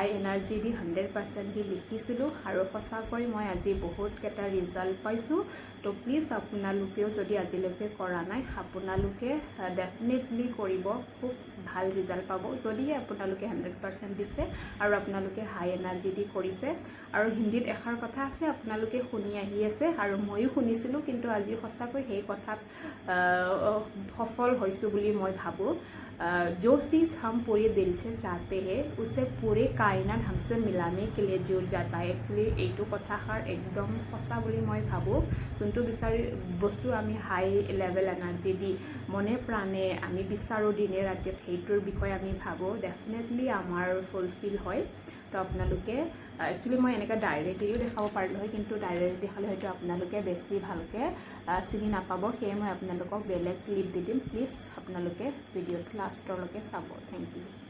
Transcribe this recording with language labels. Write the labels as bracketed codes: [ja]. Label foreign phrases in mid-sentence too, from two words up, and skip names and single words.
[as] এনাৰ্জি দি 100% দি লিখিছিলোঁ আৰু সঁচাকৈ মই আজি বহুতকেইটা ৰিজাল্ট পাইছোঁ তো প্লিজ আপোনালোকেও যদি আজিলৈকে কৰা নাই আপোনালোকে ডেফিনেটলি কৰিব খুব ভাল ৰিজাল্ট পাব যদিহে আপোনালোকে 100% দিছে আৰু আপোনালোকে [en] high energy [as] দি কৰিছে আৰু হিন্দীত এষাৰ কথা আছে আপোনালোকে শুনি আহি আছে আৰু ময়ো শুনিছিলোঁ কিন্তু আজি সঁচাকৈ সেই কথাত সফল হৈছোঁ বুলি মই ভাবোঁ [hi] जो चीज़ हम पूरे दिल से चाहते हैं उसे पूरे कायनात हमसे मिलाने के लिए जुड़ जाता है एक्चुअली [as] এইটো কথাষাৰ একদম সঁচা বুলি মই ভাবোঁ যোনটো বিচাৰি বস্তু আমি [en] high level energy [as] দি মনে প্ৰাণে আমি বিচাৰোঁ দিনে ৰাতিয়ে সেইটোৰ বিষয়ে আমি ভাবোঁ ডেফিনেটলি আমাৰ ফুলফিল হয় তো আপোনালোকে একচুৱেলি মই এনেকৈ ডাইৰেক্টলিও দেখাব পাৰিলোঁ হয় কিন্তু ডাইৰেক্ট দেখালে হয়তো আপোনালোকে বেছি ভালকৈ চিনি নাপাব সেয়ে মই আপোনালোকক বেলেগ ক্লিপ দি দিম প্লিজ আপোনালোকে ভিডিঅ'টো লাষ্টলৈকে চাব [en] thank you